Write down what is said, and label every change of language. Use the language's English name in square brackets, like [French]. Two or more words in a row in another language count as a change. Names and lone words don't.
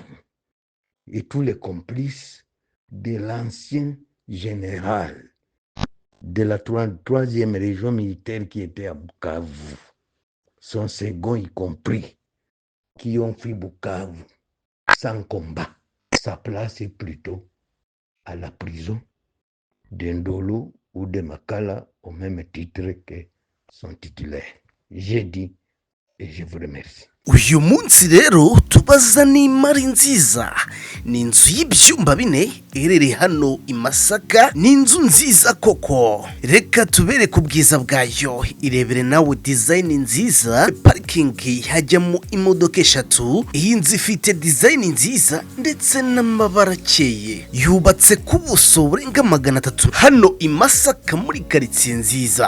[French] Et tous les complices de l'ancien général de la troisième région militaire qui était à Bukavu, son second y compris, qui ont fait Bukavu sans combat. Sa place est plutôt à la prison d'Indolo ou de Makala au même titre que son titulaire. J'ai dit et je vous remercie. [Kinyarwanda] uyu munsi rero tubaza n'imari nziza, ni inzu y'ibyumba bine iherereye hano i Masaka. Ni inzu nziza koko, reka tubereke ubwiza bwayo, irebere nawe design nziza. Parikingi hajyamo imodoka eshatu. Iyi nzu ifite design nziza ndetse n'amabara akeye, yubatse ku buso burenga 300 hano i Masaka muri karitsiye nziza.